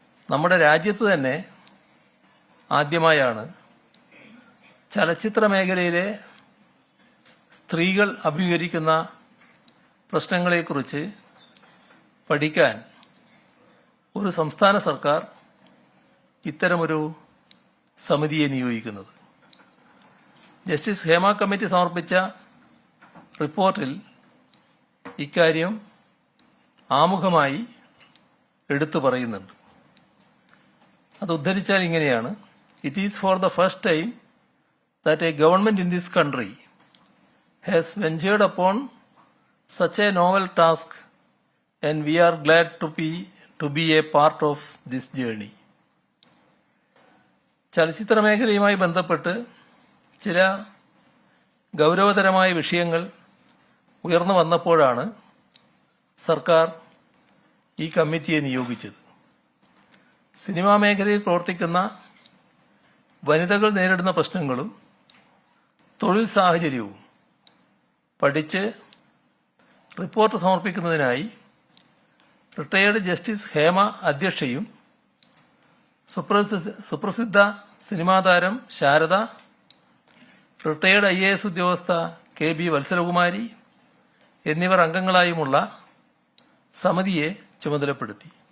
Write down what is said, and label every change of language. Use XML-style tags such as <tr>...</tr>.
<ml>നമ്മുടെ രാജ്യത്ത് തന്നെ ആദ്യമായാണ് ചലച്ചിത്ര മേഖലയിലെ സ്ത്രീകൾ അഭിമുഖീകരിക്കുന്ന പ്രശ്നങ്ങളെക്കുറിച്ച് പഠിക്കാൻ ഒരു സംസ്ഥാന സർക്കാർ ഇത്തരമൊരു സമിതിയെ നിയോഗിക്കുന്നത്. ജസ്റ്റിസ് ഹേമ കമ്മിറ്റി സമർപ്പിച്ച റിപ്പോർട്ടിൽ ഇക്കാര്യം ആമുഖമായി എടുത്തു പറയുന്നുണ്ട്. അത് ഉദ്ധരിച്ചാൽ ഇങ്ങനെയാണ്:</ml> <en>It is for the first time that a government in this country has ventured upon such a novel task, and we are glad to be a part of this journey.</en> <ml>ചലച്ചിത്ര മേഖലയുമായി ബന്ധപ്പെട്ട് ചില ഗൗരവതരമായ വിഷയങ്ങൾ ഉയർന്നു വന്നപ്പോഴാണ് സർക്കാർ ഈ കമ്മിറ്റിയെ നിയോഗിച്ചത്. സിനിമാ മേഖലയിൽ പ്രവർത്തിക്കുന്ന വനിതകൾ നേരിടുന്ന പ്രശ്നങ്ങളും തൊഴിൽ സാഹചര്യവും പഠിച്ച് report സമർപ്പിക്കുന്നതിനായി retired justice Hema അധ്യക്ഷയും സുപ്രസിദ്ധ cinema താരം ശാരദ, റിട്ടയേർഡ് IAS ഉദ്യോഗസ്ഥ KB വത്സലകുമാരി എന്നിവർ അംഗങ്ങളായുമുള്ള സമിതിയെ ചുമതലപ്പെടുത്തി.</ml>